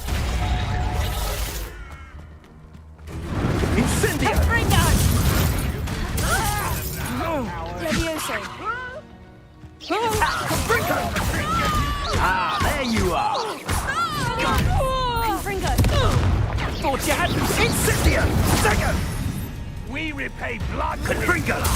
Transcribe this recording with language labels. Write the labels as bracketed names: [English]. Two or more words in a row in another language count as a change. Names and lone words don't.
[English] Incendio! Confringo! Levioso! Confringo! Ah, there you are! Confringo! Thought you had Incendio! Protego! We repay blood. Confringo!